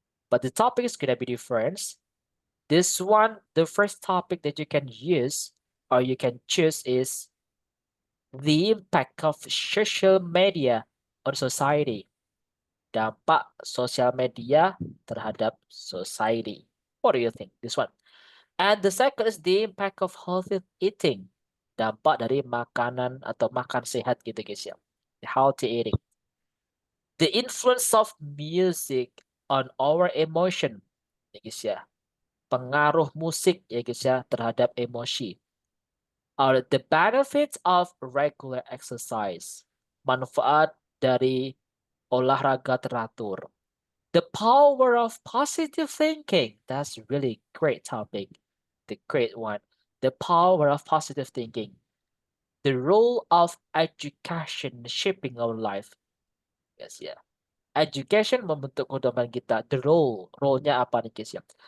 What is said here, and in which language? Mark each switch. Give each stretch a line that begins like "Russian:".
English: But the topic is gonna be different. This one, the first topic that you can use or you can choose is the impact of social media on society. Dampak sosial media terhadap society. What do you think? This one. And the second is the impact of healthy eating.
Indonesian: Dampak dari makanan atau makan sehat gitu guys ya.
English: Healthy eating. The influence of music on our emotion.
Indonesian: Ya guys ya. Pengaruh musik ya guys ya terhadap emosi.
English: Are the benefits of regular exercise.
Indonesian: Manfaat dari olahraga teratur.
English: The power of positive thinking. That's really great topic. The great one. The power of positive thinking. The role of education shaping our life. Yes, yeah.
Indonesian: Education membentuk kehidupan kita. The role-nya apa nih guys ya?